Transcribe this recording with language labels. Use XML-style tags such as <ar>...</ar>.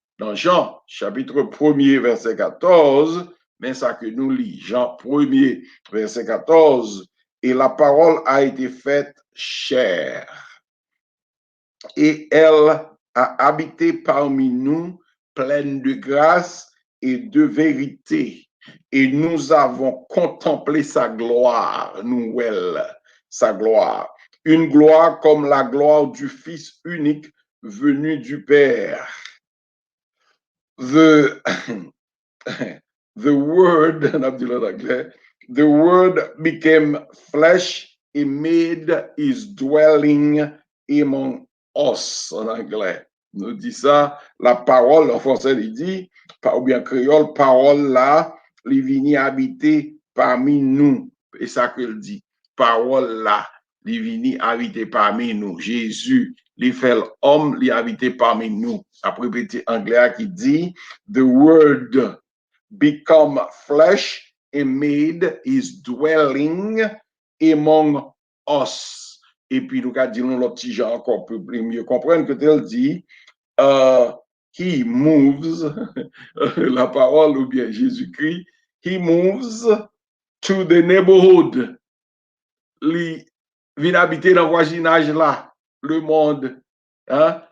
<fr>Dans Jean, chapitre 1er, verset 14, mais ça que nous lit, Jean 1er, verset 14, et la parole a été faite chair, et elle a habité parmi nous, pleine de grâce et de vérité. Et nous avons contemplé sa gloire, nous, sa gloire. Une gloire comme la gloire du Fils unique venu du Père.</fr> <en>The word, the word became flesh and made his dwelling among us,</en> <fr>en anglais. Nous dit ça, la parole, en français, il dit, ou bien créole, parole là, il vient habiter parmi nous. Et ça qu'il dit, parole là, il vient habiter parmi nous. Jésus, il fait l'homme, il habite parmi nous. Après, petit anglais qui dit,</fr> <en>the word become flesh and made his dwelling among us.</en> <fr>Et puis, nous avons dit, l'autre petit genre encore peut mieux comprendre que tel dit,</fr> <en>he moves,</en> <fr>la parole ou bien Jésus-Christ,</fr> <en>he moves to the neighborhood.</en> <fr>Il vient habiter dans le voisinage là, le monde. Hein?</fr>